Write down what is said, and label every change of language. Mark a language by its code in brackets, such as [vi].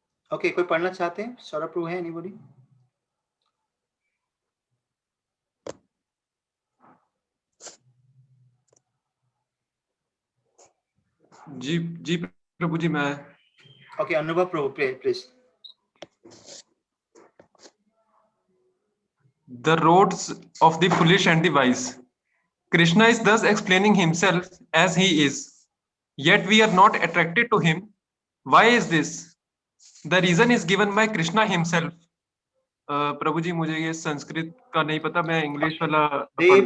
[hi] Okay, कोई पढ़ना चाहते हैं? सौरभ प्रभु है, anybody? जी प्रभु जी, मैं. [en] Okay, Anubhav Prabhu, please. The roads of the foolish and the wise. Krishna is thus explaining himself as he is, yet we are not attracted to him. Why is this? The reason is given by Krishna himself. [hi] प्रभु जी, मुझे ये संस्कृत का नहीं पता, मैं English वाला पढ़ देता हूँ.